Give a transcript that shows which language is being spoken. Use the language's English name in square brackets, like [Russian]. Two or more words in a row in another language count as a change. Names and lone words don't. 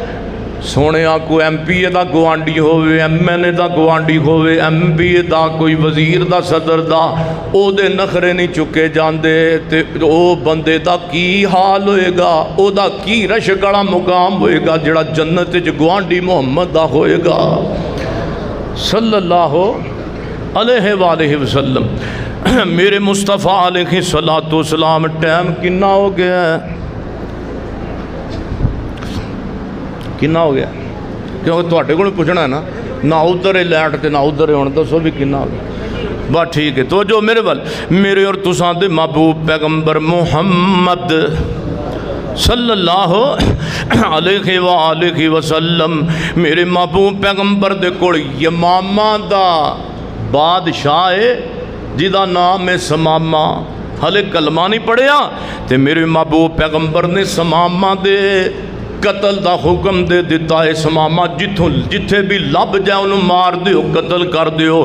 [Punjabi] سوہنے کوئی MPA دا گوانڈی ہووے MNA دا گوانڈی ہووے MBA دا کوئی وزیر دا صدر دا اوہدے نخرے نہیں چکے جاتے تے او بندے دا کی حال ہوئے گا اوہدا کی رشک والا مقام ہوئے گا جہڑا جنت چ گوانڈی محمد دا ہوئے گا [Arabic] صلى الله عليه وسلم. [Punjabi] میرے مصطفیٰ [Arabic] عليه الصلاة والسلام [Punjabi] ٹائم کتنا ہو گیا ہے کتنا ہو گیا کیونکہ تہاڈے کول پچھنا ہے نا ادھر ہے لیٹ تے نا ادھر ہے ہن دسو بھی کتنا ہو گیا. بس ٹھیک ہے تو جو میرے وال میرے اور تساں دے محبوب پیغمبر محمد [Arabic] صلى الله عليه وسلم [Punjabi] میرے محبوب پیغمبر دے کول یمامہ دا بادشاہ ہے جیہدا ناں ہے ثمامہ. ہلے کلمہ نہیں پڑھیا تے میرے محبوب پیغمبر نے ثمامہ دے قتل کا حکم دے دتا ہے. ثمامہ جتھوں جتھے بھی لبھ جائے اوہنوں مار دیو قتل کر دیو.